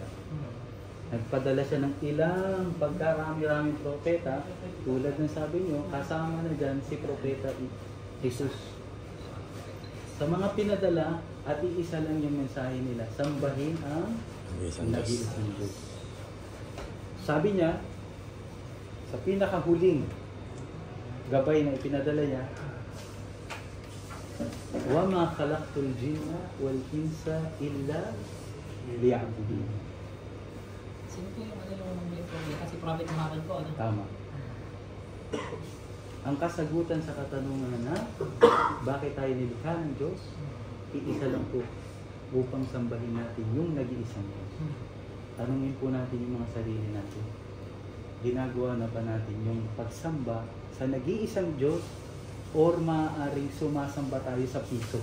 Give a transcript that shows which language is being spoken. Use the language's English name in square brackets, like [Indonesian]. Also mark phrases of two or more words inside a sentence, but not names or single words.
[Filipino] Nagpadala siya ng ilang pagkarami-raming propeta, tulad ng sabi niyo, kasama na dyan si Propeta Jesus. Sa mga pinadala, at iisa lang yung mensahe nila, sambahin ang nag-iisang Diyos. Sabi niya, sa pinakahuling gabay na ipinadala niya, [Arabic] وَمَا خَلَقْتُ الْجِنَّ وَالْإِنسَ إِلَّا لِيَعْبُدُونِ. [Filipino] sino po yung ano yung propeta? Si Prophet Muhammad po, ano? Tama. Ang kasagutan sa katanungan na bakit tayo nilikha ng Diyos, iisa lang po upang sambahin natin yung nag-iisang Diyos. Tanungin po natin yung mga sarili natin. Ginagawa na ba natin yung pagsamba sa nag-iisang Diyos or maaaring sumasamba tayo sa piso?